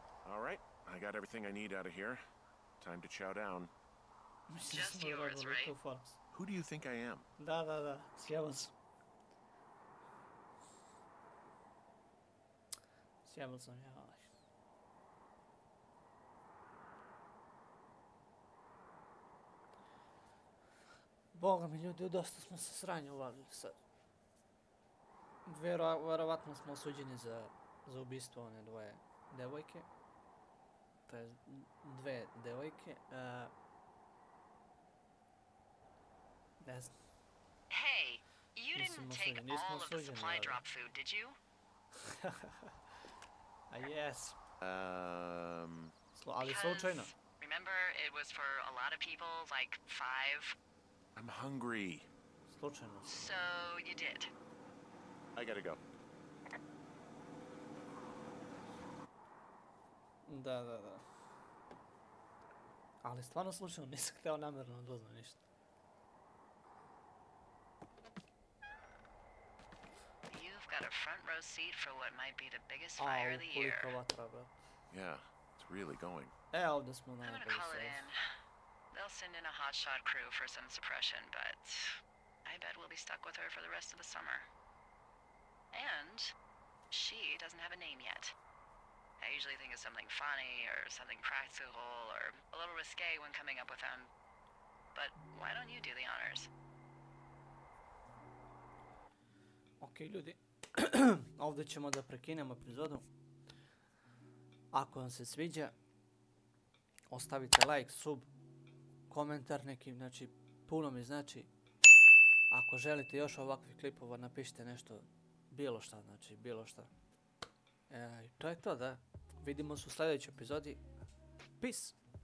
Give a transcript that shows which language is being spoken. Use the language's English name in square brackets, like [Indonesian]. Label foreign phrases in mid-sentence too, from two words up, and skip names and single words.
[English] All right, I got everything I need out of here. Time to chow down. Just yours, right? Who do you think I am? [Bosnian] Da, sjebao sam. Sjebao sam, ja. Boga mi ljudi, dosta smo se sranja uvalili sad. Vjerovatno smo osuđeni za ubistvo one dvoje devojke. To je dve devojke. Ne znam. [English] Hey, you didn't take all of the supply drop food, did you? Yes. [Bosnian] Ali slučajno. [English] Remember, it was for a lot of people, like 5. I'm hungry. [Bosnian] Slučajno. [English] So you did. I gotta go. [Bosnian] Da. Ali stvarno slučajno, nisam htio namjerno da uzmem ništa. [English] You've got a front row seat for what might be the biggest fire of the year. [Bosnian] Koliko vatra, brat. [English] Yeah, it's really going. [Bosnian] Ovdje smo na [English] I'm gonna call it in. They'll send in a hotshot crew for some suppression, but I bet we'll be stuck with her for the rest of the summer. And she doesn't have a name yet. I usually think of something funny or something practical or a little risque when coming up with them. But why don't you do the honors? [Bosnian] Ok, ljudi. Ovdje ćemo da prekinemo epizodu. Ako vam se sviđa, ostavite like, sub, komentar neki, znači puno mi znači. Ako želite još ovakvih klipova, napišite nešto, bilo šta, znači bilo šta. To je to, da. Vidimo se u sljedećoj epizodi. [English] Peace!